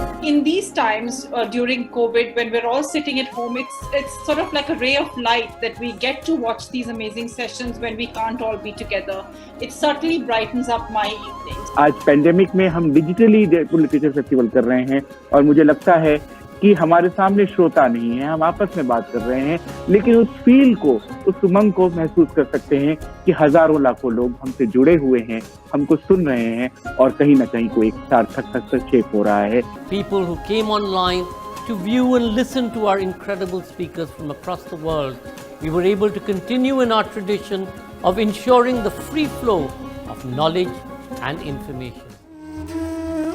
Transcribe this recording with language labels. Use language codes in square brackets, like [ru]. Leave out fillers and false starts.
[en] In these times during COVID, when we're all sitting at home, it's sort of like a ray of light that we get to watch these amazing sessions when we can't all be together. It certainly brightens up my evenings. [hi] आज pandemic में हम digitally Jaipur literature festival कर रहे हैं और मुझे लगता है कि हमारे सामने श्रोता नहीं है, हम आपस में बात कर रहे हैं, लेकिन उस फील को, उस उमंग को महसूस कर सकते हैं कि हजारों लाखों लोग हमसे जुड़े हुए हैं, हमको सुन रहे हैं और कहीं ना कहीं कोई एक सार्थक हस्तक्षेप हो रहा है. [en] People who came online to view and listen to our incredible speakers from across the world, we were able to continue in our tradition of ensuring the free flow of knowledge and information.